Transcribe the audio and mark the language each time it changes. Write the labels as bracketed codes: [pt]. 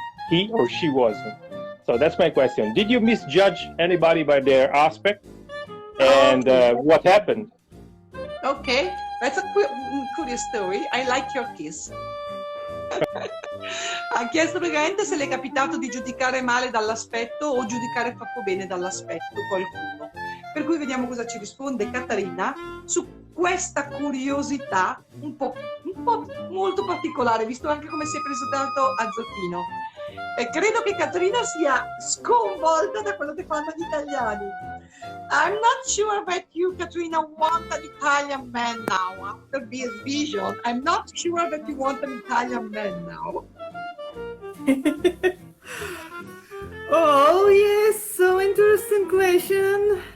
[en] He or she wasn't. So that's my question. Did you misjudge anybody by their aspect? And what happened? Okay, that's a curious story. I like your kiss. [it] Ha chiesto praticamente se le è capitato di giudicare male dall'aspetto o giudicare troppo bene dall'aspetto qualcuno. Per cui vediamo cosa ci risponde Caterina su questa curiosità un po' molto particolare, visto anche come si è presentato Azotino. E credo che Caterina sia sconvolta da quello che fanno gli italiani. [en] I'm not sure that you, Katrina, want an Italian man now after this vision. I'm not sure that you want an Italian man now. Oh yes, so interesting question.